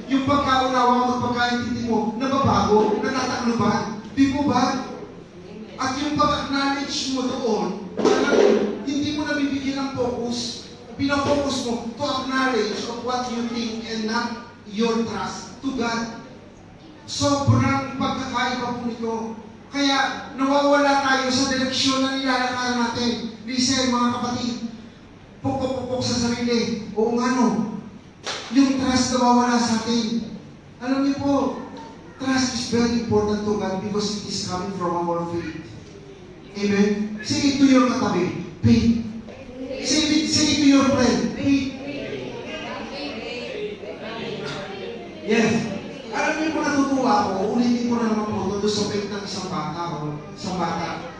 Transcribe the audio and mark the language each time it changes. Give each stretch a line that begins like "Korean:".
Filipino: Yung pagkaunawa mo, pagkaintindi mo, nababago, natatakluban. Di po ba? At yung pag-acknowledge mo doon, parang hindi mo nabibigyan ng focus. Pinafocus mo
English: to acknowledge of what you think and not your trust to God.
Filipino: Sobrang pagkakaiba po nito. Kaya nawawala tayo sa direksyon na nilalakaran natin. Listen mga kapatid, pupok-pupok sa sarili. O ano, yung trust nawawala sa atin. Alam niyo po,
English: trust is very important to God because it is coming from our faith. Amen? Say it to your katabi, faith. Say it to your friend, faith. Yes.
Filipino: Alam niyo po natutuwa ako, ulitin ko na naman po doon sa faith ng isang bata o isang bata.